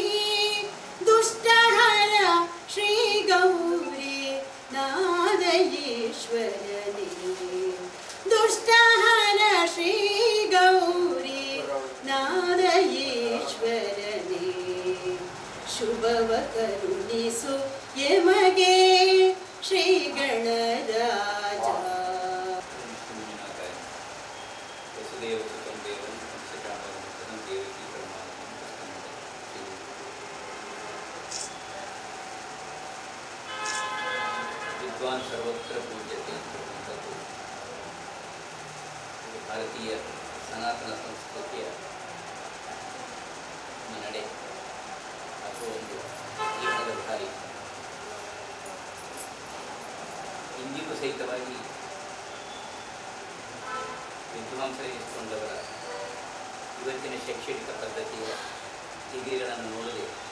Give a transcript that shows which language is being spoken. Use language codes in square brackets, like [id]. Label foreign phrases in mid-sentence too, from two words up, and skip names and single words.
[kn] ದುಷ್ಟಹರ ಶ್ರೀ ಗೌರಿ ನಾದ ಈಶ್ವರನೇ, ದುಷ್ಟಹರ ಶ್ರೀ ಗೌರಿ ನಾದ ಈಶ್ವರನೇ. ಶುಭವ ಕರುಣಿಸು ಎಮಗೆ ಶ್ರೀ ಗಣರಾಜ. [sa] ವಿದ್ವಾನ್ ಸರ್ವತ್ರ ಪೂಜ್ಯತೆ [kn] ಅಂತಕ್ಕಂಥದ್ದು ಭಾರತೀಯ ಸನಾತನ ಸಂಸ್ಕೃತಿಯ ನಡೆ ಅಥವಾ ಒಂದು ಜೀವನದ ದಾರಿ. ಇಂದಿಗೂ ಸಹಿತವಾಗಿ ವಿದ್ವಾಂಸರಿಸಿಕೊಂಡವರ ಇವತ್ತಿನ ಶೈಕ್ಷಣಿಕ ಪದ್ಧತಿಯ ಡಿಗ್ರಿಗಳನ್ನು ನೋಡದೆ